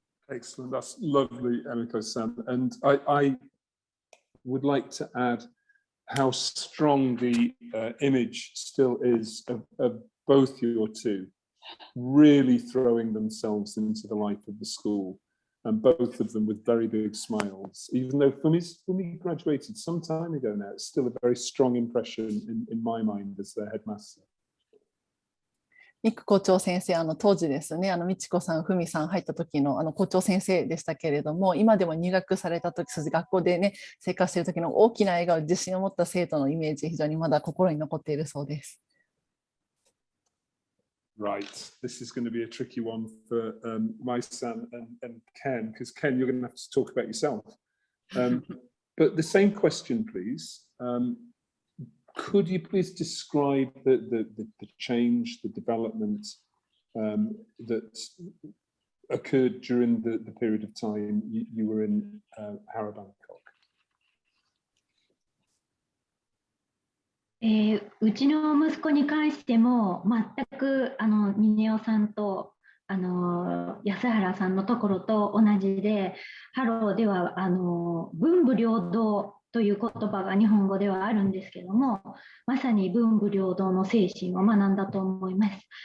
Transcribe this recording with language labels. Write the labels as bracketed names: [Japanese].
[English] Excellent, that's lovely, Emiko-san. And I would like to add how strong the image still is of both your two, really throwing themselves into the life of the school, and both of them with very big smiles. Even though Fumi graduated some time ago now, it's still a very strong impression in my mind as their headmaster. [Japanese] ミク校長先生、当時ですね、ミチコさん、フミさん入った時の校長先生でしたけれども、今でも入学された時、学校でね、生活している時の大きな笑顔、自信を持った生徒のイメージ、非常にまだ心に残っているそうです。 [English] Right, this is going to be a tricky one for my son and Ken, because Ken, you're going to have to talk about yourself. But the same question, please. Could you please describe the change, the development that occurred during the period of time you were in Harrow Bangkok? [Japanese] うちの息子に関しても全く峰夫さんと安原さんのところと同じで、ハローでは文武両道という言葉が日本語ではあるんですけども、まさに文武両道の精神を学んだと思います。